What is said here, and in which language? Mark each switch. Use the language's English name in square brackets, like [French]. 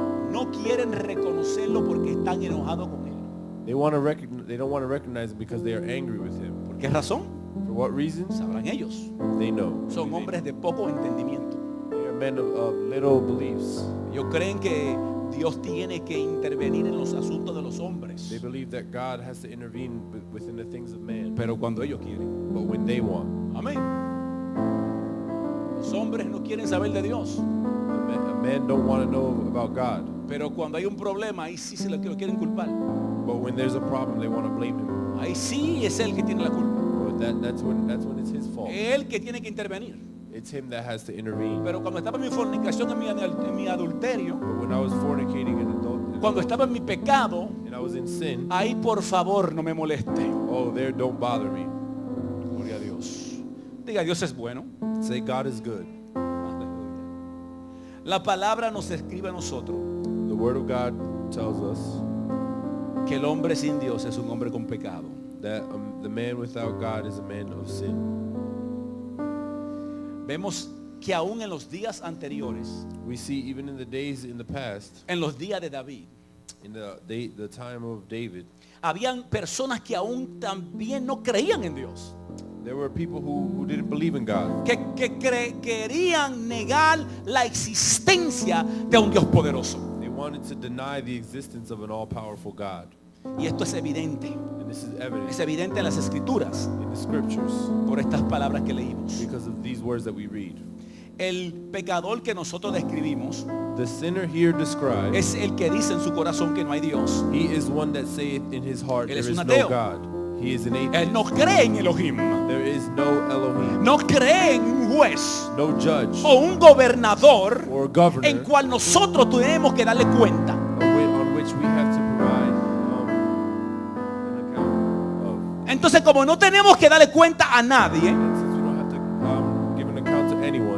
[Spanish] No quieren reconocerlo porque están enojados con Él. [English] They don't want to recognize him because they are angry with him. [Spanish] ¿Por qué razón? [English] For what reasons? [Spanish] Sabrán ellos. [English] They know. [Spanish] Son hombres de poco entendimiento. [English] They are men of little beliefs. [Spanish] Ellos creen que Dios tiene que intervenir en los asuntos de los hombres. [English] They believe that God has to intervene within the things of man. [Spanish] Pero cuando ellos quieren. [English] But when they want, [Spanish] Amén. Los hombres no quieren saber de Dios. [English] men don't want to know about God. [Spanish] Pero cuando hay un problema, ahí sí se lo quieren culpar. [English] But when there's a problem, they want to blame him. [Spanish] Ahí sí es él que tiene la culpa. [English] Well, that's when it's his fault. [Spanish] Él que tiene que intervenir. [English] It's him that has to intervene. [Spanish] Pero cuando estaba en mi fornicación, en mi adulterio, [English] But when I was fornicating and [Spanish] cuando estaba en mi pecado, [English] and I was in sin, [Spanish] ahí por favor no me moleste. [English] oh, there, don't bother me. [Spanish] Gloria a Dios. Diga, Dios es bueno. [English] Say God is good. [Spanish] La palabra nos escribe a nosotros [English] The Word of God tells us [Spanish] que el hombre sin Dios es un hombre con pecado. [English] that the man without God is a man of sin. [Spanish] Vemos que aún en los días anteriores, [English] We see even in the days in the past, [Spanish] en los días de David, [English] in the time of David, [Spanish] habían personas que aún también no creían en Dios, [English] there were people who didn't believe in God. [Spanish] que querían negar la existencia de un Dios poderoso. [English] They wanted to deny the existence of an all-powerful God. [Spanish] Y esto es evidente. [English] And this is evident [Spanish] Es evidente en las escrituras [English] in the scriptures [Spanish] por estas palabras que leímos. [English] because of these words that we read. [Spanish] El pecador que nosotros describimos [English] The sinner here described, [Spanish] es el que dice en su corazón que no hay Dios. [English] he is one that saith in his heart [Spanish] Él [English] there [Spanish] es [English] is [Spanish] un [English] no [Spanish] ateo. [English] God. He is an [Spanish] Él [English] atheist. [Spanish] no cree en Elohim. [English] There is no Elohim, [Spanish] No cree en un juez [English] no judge [Spanish] o un gobernador [English] or governor [Spanish] en cual nosotros tenemos que darle cuenta. [English] on which we have to provide an account of. [Spanish] Entonces, como no tenemos que darle cuenta a nadie, [English] And since we don't have to give an account to anyone,